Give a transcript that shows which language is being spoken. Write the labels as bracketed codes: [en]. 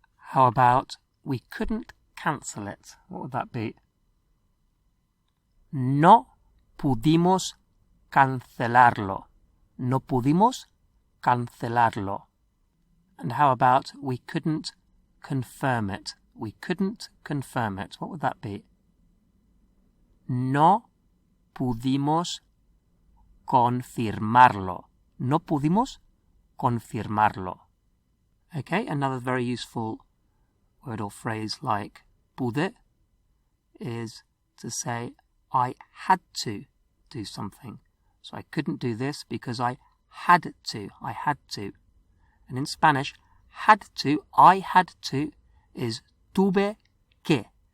[en] How about we couldn't cancel it? What would that be? [es] No pudimos cancelarlo. No pudimos cancelarlo. [en] And how about we couldn't confirm it? We couldn't confirm it. What would that be? [es] No pudimos confirmarlo. No pudimos confirmarlo. [en] Okay, another very useful word or phrase like pude is to say I had to do something. So I couldn't do this because I had to. I had to. And in Spanish, had to, I had to, is tuve que.